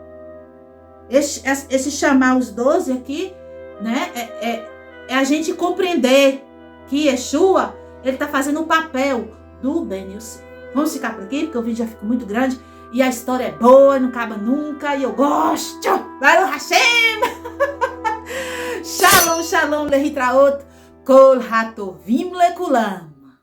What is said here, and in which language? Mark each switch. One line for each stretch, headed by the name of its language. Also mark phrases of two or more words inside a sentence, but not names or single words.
Portuguese: Esse chamar os 12 aqui, né, é a gente compreender que Yeshua, ele está fazendo o papel do Ben Yosef. Vamos ficar por aqui, porque o vídeo já ficou muito grande. E a história é boa, não acaba nunca. E eu gosto.
Hebrew: ברוך השם. שלום, שלום, להתראות. כל הטובים לכולם.